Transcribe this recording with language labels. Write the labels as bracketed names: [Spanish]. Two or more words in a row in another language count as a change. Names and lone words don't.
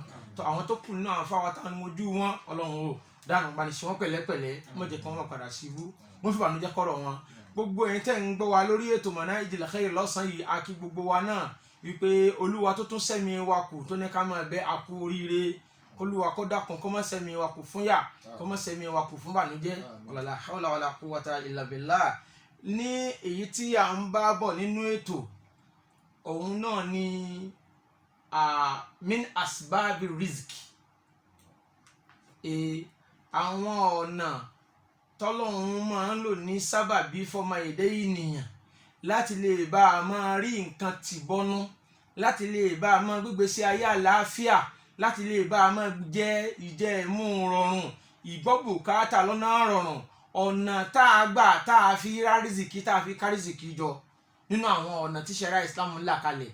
[Yoruba] tó àwọn tó kù nínú àwọn àlùfáà wa táwọn mojú wọn, Ọlọ́run ò dáhùn bá ní ṣe wọ́n pẹ̀lẹ́pẹ̀lẹ́, má jẹ́ kí wọ́n má padà sí ibú, wọ́n fi bànújẹ́ kọ́rọ̀ wọn. Gbogbo ẹ̀yin tẹ́ ń gbọ́ wa lórí ètò Manahijul Khair lọ́sàn-án yìí, a kí gbogbo wa náà wípé Olúwa tó tún sẹ́mi wa kù, tó ní ká máa bẹ àkú oríire, Olúwa kó dákun kó má sẹ́mi wa kù fún yà, kó má sẹ́mi wa kù fún bànújẹ́. [Arabic] ولا حول ولا قوة إلا بالله. [Yoruba] Ní èyí tí à ń bá bọ̀ nínú ètò òun náà ni [Arabic] من أسباب الرزق, [Yoruba] àwọn ọ̀nà tọ́lọ́run máa ń lò ní sábàbí fọmọ èdè ènìyàn láti lè bá a máa rí nǹkan tì bọ́nú, láti lè bá a máa gbégbé sí ayé àlàáfíà, láti lè bá a máa jẹ ìjẹ ìmú rọrùn, ìgbọ́ bùkátà lọ́nà rọrùn, ọ̀nà tá a gbà tá a fi rá rìzìkì, tá a fi ká rìzìkì jọ nínú àwọn ọ̀nà tí ṣẹ̀ríà Islam là kalẹ̀.